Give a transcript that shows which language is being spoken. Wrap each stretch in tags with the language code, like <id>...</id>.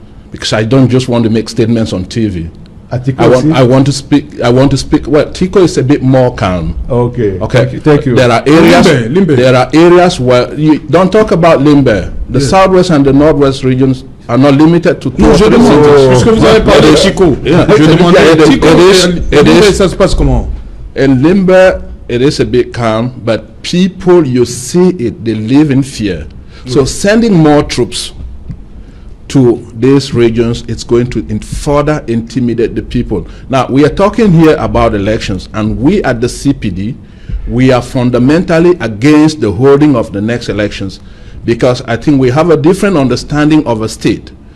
<en>Because I don't just want to make statements on TV. I want to speak. Well, Tico is a bit more calm. Okay. Okay. Thank you. There are areas. Limbe. There are areas where you don't talk about Limbe. The Southwest and the Northwest regions are not limited to.</en> <fr>Non, je demande. Puisque vous avez parlé de Chico, je demandais Tico et Limbe, ça se passe comment?</fr> <en>In Limbe, it is a bit calm, but people, you see it, they live in fear. So sending more troops to these regions, it's going to further intimidate the people. Now, we are talking here about elections, and we at the CPD, we are fundamentally against the holding of the next elections, because I think we have a different understanding of a state.</en>